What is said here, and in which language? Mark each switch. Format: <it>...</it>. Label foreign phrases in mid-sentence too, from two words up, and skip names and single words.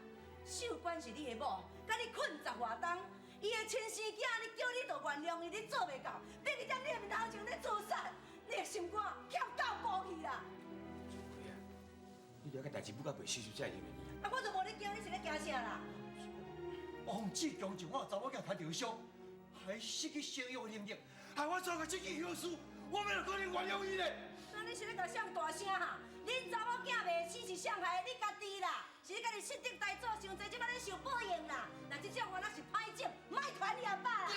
<nan>秀官是你的某，甲你困10外冬，伊的亲生囝，你叫你就原谅伊，你做袂到，逼伊踮你的面头前咧自杀，你的心肝欠够孤去啦。朱奎啊，你了解代志不甲袂细细再认为你。啊，我就无咧惊，你是咧惊啥啦？王志强就我查某囝摊着伤，还失去生育能力，害我做个这件恶事，我哪有可能原谅伊呢？那你是咧甲上大声哈？恁查某囝袂死是谁害的？你家己啦，是你家己失德大做伤济，即摆咧受报应啦。那这种话那是歹种，莫传你阿爸啦。</nan>